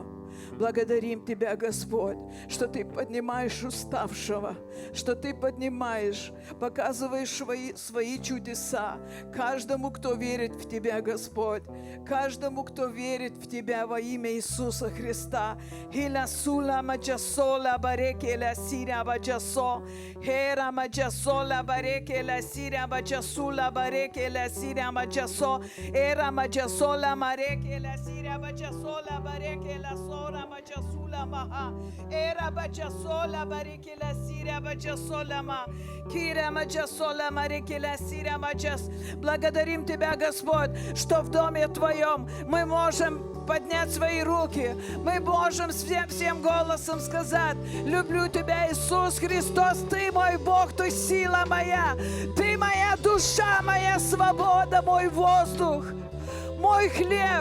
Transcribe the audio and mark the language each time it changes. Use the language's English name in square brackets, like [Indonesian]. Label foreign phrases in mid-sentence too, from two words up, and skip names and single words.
[Russian] Благодарим Тебя, Господь, что Ты поднимаешь уставшего, что Ты поднимаешь, показываешь свои чудеса каждому, кто верит в Тебя, Господь, каждому, кто верит в Тебя во имя Иисуса Христа. Хила маджасола бареке ла сиря баджасо, хера маджасола бареке ла сиря баджасула бареке ла сиря маджасо, эра маджасола мареке ла сиря баджасола бареке ла сора маджасула маха, эра баджасола бареке ла сиря баджасола ма, кира маджасола мареке ла сиря маджас. Благодарим Тебя, Господь, что в доме Твоем мы можем поднять свои руки. Мы можем всем голосом сказать: люблю Тебя, Иисус Христос, Ты мой Бог, Ты сила моя, Ты моя душа, моя свобода, мой воздух, мой хлеб.